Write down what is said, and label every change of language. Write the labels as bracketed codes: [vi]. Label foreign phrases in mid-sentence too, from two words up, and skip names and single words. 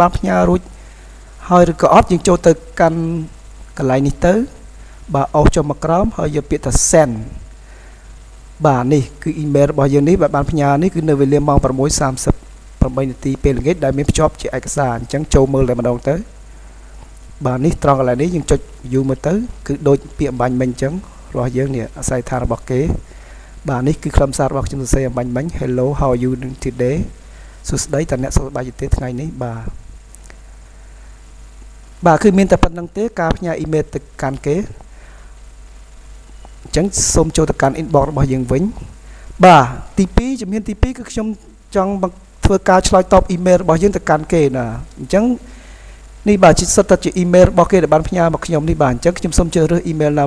[km] បានផ្ញើរួចហើយឬក៏អត់យើងចូលទៅកាន់កន្លែងនេះទៅបាទអោសចុះមកក្រោមហើយយកពាក្យថា send បាទនេះគឺ email របស់យើងនេះបានផ្ញើនេះគឺនៅវេលាម៉ោង 6:38 នាទីពេលល្ងាចដែលមានភ្ជាប់ជាឯកសារអញ្ចឹងចូលមើលតែម្ដងទៅបាទនេះត្រង់កន្លែងនេះយើងចុច view មើលទៅគឺដូចពាក្យអំបញ្ញមិញអញ្ចឹងរបស់យើងនេះអាស័យដ្ឋានរបស់គេបាទនេះគឺខ្លឹមសាររបស់ខ្ញុំសរសេរអំបញ្ញមិញ [en] Hello how are you today [km] សួស្តីតើអ្នកសុខសប្បាយទេថ្ងៃនេះ បាទគឺមានតែប៉ុណ្្នឹងទេការផ្ញើ email ទៅកាន់គេអញ្ចឹងសូមចូលទៅកាន់ inbox របស់យើងវិញបាទទី2ជំហានទី2គឺខ្ញុំចង់ធ្វើការឆ្លើយតប email របស់យើងទៅកាន់គេណាអញ្ចឹងនេះបាទជាសិតតែជា email របស់គេដែលបានផ្ញើមកខ្ញុំនេះបាទអញ្ចឹងខ្ញុំសូមជ្រើសរើស email ណា